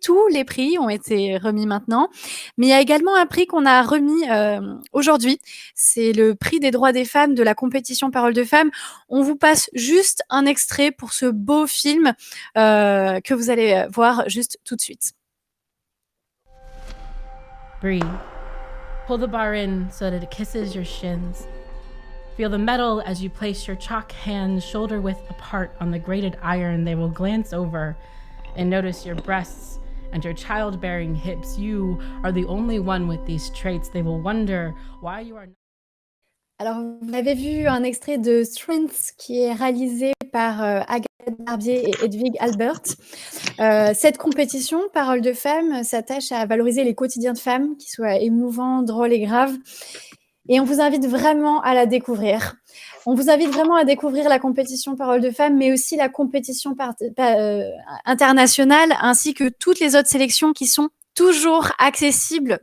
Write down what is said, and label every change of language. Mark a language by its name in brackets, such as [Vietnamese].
[French] Tous les prix ont été remis maintenant, mais il y a également un prix qu'on a remis aujourd'hui. C'est le prix des droits des femmes de la compétition Parole de Femmes. On vous passe juste un extrait pour ce beau film que vous allez voir juste tout de suite. [English] Breathe. Pull the bar in so that it kisses your shins. Feel the metal as you place your chalk hands shoulder width apart on the grated iron. They will glance over and notice your breasts and your childbearing hips. You are the only one with these traits. They will wonder why you are. [French] Alors, vous avez vu un extrait de Strength qui est réalisé par Agathe Barbier et Edwige Albert. Cette compétition, Parole de Femmes, s'attache à valoriser les quotidiens de femmes, qu'ils soient émouvants, drôles et graves. Et on vous invite vraiment à la découvrir. On vous invite vraiment à découvrir la compétition Parole de Femmes, mais aussi la compétition internationale, ainsi que toutes les autres sélections qui sont toujours accessibles.